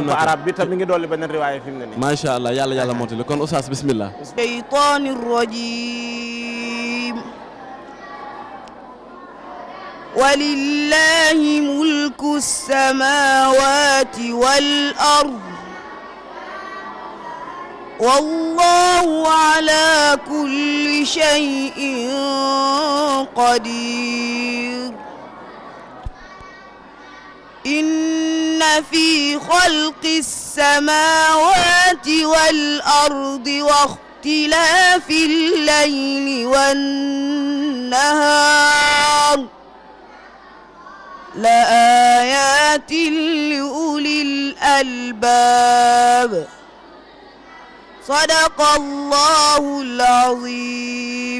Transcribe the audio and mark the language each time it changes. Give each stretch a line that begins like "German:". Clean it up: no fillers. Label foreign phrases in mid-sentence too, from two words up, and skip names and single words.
Wolof: franco arabe bi tam mi ngi dolli beneen riwaaya fi mu ne nii.
Arabic: ما شاء الله
Wolof: yàlla mootali kon oustaz bismillah.
Arabic: الشيطان الرجيم. ولله ملك السماوات والأرض. والله على كل شيء قدير إن في خلق السماوات والأرض واختلاف الليل والنهار لآيات لأولي الألباب صدق الله العظيم.